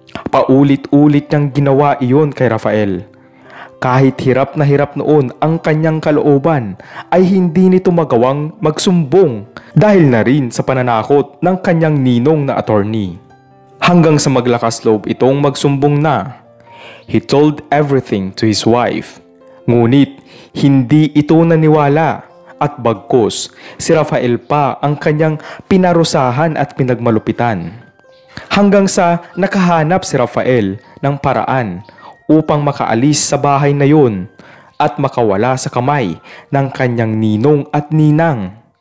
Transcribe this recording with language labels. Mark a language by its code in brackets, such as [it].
[tl] Paulit-ulit niyang ginawa iyon kay Rafael. Kahit hirap na hirap noon ang kanyang kalooban ay hindi nito magawang magsumbong dahil na rin sa pananakot ng kanyang ninong na attorney. Hanggang sa maglakas loob itong magsumbong na. [en] He told everything to his wife. [tl] Ngunit hindi ito naniwala. At bagkus, si Rafael pa ang kanyang pinarusahan at pinagmalupitan. Hanggang sa nakahanap si Rafael ng paraan upang makaalis sa bahay na yun at makawala sa kamay ng kanyang ninong at ninang.